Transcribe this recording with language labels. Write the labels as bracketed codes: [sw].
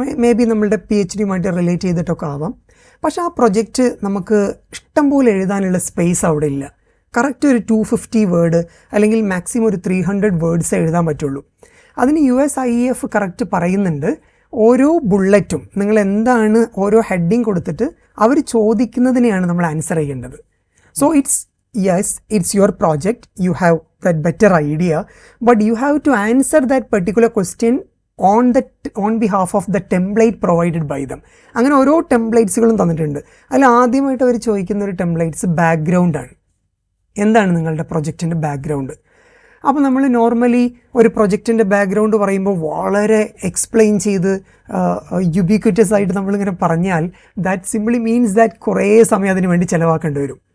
[ml] May be നമ്മളുടെ PhD-യുമായിട്ട് relate ചെയ്തിട്ടൊക്കെ ആവാം. പക്ഷേ ആ പ്രൊജക്റ്റ് നമുക്ക് ഇഷ്ടം പോലെ എഴുതാനുള്ള സ്പേസ് അവിടെ ഇല്ല. കറക്റ്റ് ഒരു 250 വേർഡ് അല്ലെങ്കിൽ മാക്സിമം ഒരു 300 വേർഡ്സ് എഴുതാൻ പറ്റുള്ളൂ. അതിന് USIEF കറക്റ്റ് പറയുന്നുണ്ട്, ഓരോ ബുള്ളറ്റും നിങ്ങൾ എന്താണ് ഓരോ ഹെഡിങ് കൊടുത്തിട്ട് അവർ ചോദിക്കുന്നതിനെയാണ് നമ്മൾ ആൻസർ ചെയ്യേണ്ടത്. [en] So it's your project, you have that better idea, but you have to answer that particular question on behalf of the template provided by them. [ml] അങ്ങനെ ഓരോ ടെംപ്ലേറ്റ്സുകളും തന്നിട്ടുണ്ട്. അതിൽ ആദ്യമായിട്ട് അവർ ചോദിക്കുന്ന ഒരു ടെംപ്ലേറ്റ്സ് ബാക്ക്ഗ്രൗണ്ടാണ്. എന്താണ് നിങ്ങളുടെ പ്രൊജക്റ്റിൻ്റെ ബാക്ക്ഗ്രൗണ്ട്? അപ്പോൾ നമ്മൾ നോർമലി ഒരു പ്രൊജക്റ്റിൻ്റെ ബാക്ക്ഗ്രൗണ്ട് പറയുമ്പോൾ വളരെ എക്സ്പ്ലെയിൻ ചെയ്ത് യുബിക്വിറ്റസ് ആയിട്ട് നമ്മളിങ്ങനെ പറഞ്ഞാൽ [en] that simply means that [ml] കുറേ സമയം അതിന് വേണ്ടി ചിലവാക്കേണ്ടി വരും.